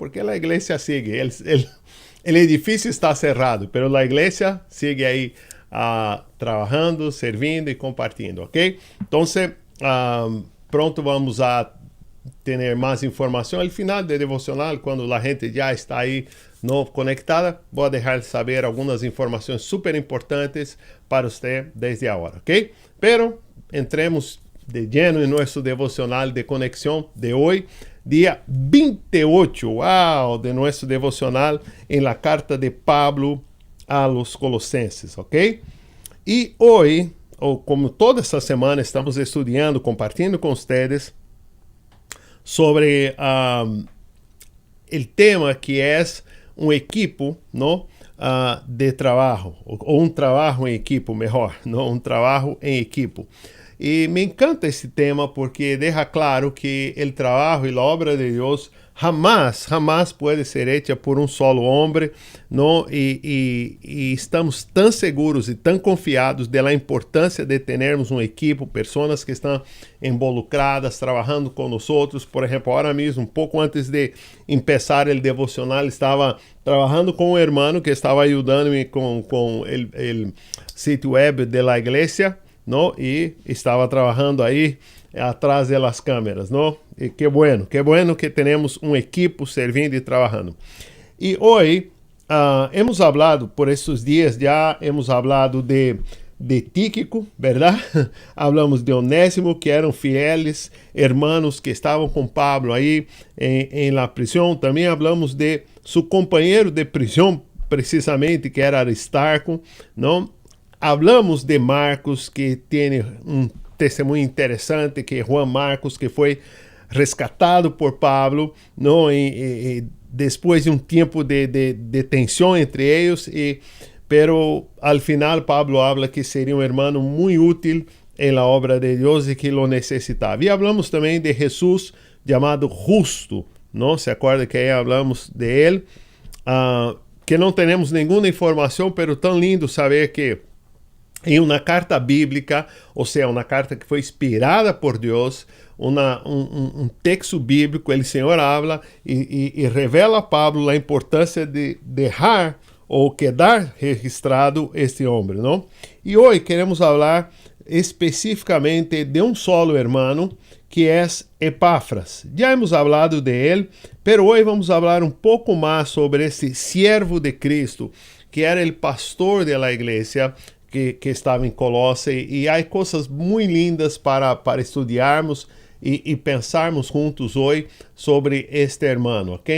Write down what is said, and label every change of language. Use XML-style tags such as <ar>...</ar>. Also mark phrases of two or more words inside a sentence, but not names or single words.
<pt>Porque a igreja sigue, o edifício está cerrado, mas a igreja sigue aí trabalhando, servindo e compartilhando, ok? Então, pronto vamos a ter mais informação ao final do devocional, quando a gente já está aí no conectada, vou deixar saber algumas informações super importantes para você desde agora, ok?</pt> <es>Pero entremos de lleno</es> <pt>em nosso devocional de conexão de hoje, dia 28, de nosso devocional em</pt> <es>la carta de Pablo a los Colossenses,</es> <pt>ok? E hoje, ou como toda essa semana, estamos estudando, compartilhando com vocês sobre o tema que é um equipo, ¿no? De trabalho, ou um trabalho em equipo, melhor, não? Um trabalho em equipo. E me encanta esse tema porque deixa claro que o trabalho e a obra de Deus jamás pode ser hecha por um solo homem, não? E estamos tão seguros e tão confiados da importância de termos um equipo, pessoas que estão involucradas, trabalhando com nós. Por exemplo, agora mesmo, pouco antes de começar o devocional, estava trabalhando com um irmão que estava ajudando-me com o sítio web da igreja,</pt> <es>¿no? Y estaba trabajando ahí atrás de las cámaras, ¿no? Y qué bueno que tenemos un equipo servindo y trabajando. Y hoy hemos hablado, por estos días ya hemos hablado de Tíquico, ¿verdad? Hablamos de Onésimo, que eran fieles hermanos que estaban con Pablo ahí en la prisión. También hablamos de su compañero de prisión, precisamente, que era Aristarco, ¿no? Hablamos de Marcos,</es> <pt>que tem testemunho interessante, que é Juan Marcos, que foi rescatado por Pablo, não? E depois de tempo de tensão entre eles,</pt> <es>pero al final Pablo habla que</es> <pt>seria um irmão muito útil em</pt> <es>la obra</es> <pt>de Deus e que lo necessitava. E hablamos também de Jesus, chamado Justo, não? Se acorda que aí hablamos de ele, que não temos nenhuma informação, pero tão lindo saber que em uma carta bíblica, ou seja, uma carta que foi inspirada por Deus, um texto bíblico, o Senhor habla e revela a Pablo a importância de deixar ou quedar registrado este homem, não? E hoje queremos falar especificamente de um</pt> <es>solo hermano,</es> <pt>que é Epáfras. Já</pt> <es>hemos hablado</es> <pt>de ele, pero hoje vamos falar um pouco mais sobre esse siervo de Cristo, que era o pastor da igreja, que estava em Colossos, e há coisas muito lindas para estudarmos e pensarmos juntos hoje sobre este hermano, ok?</pt>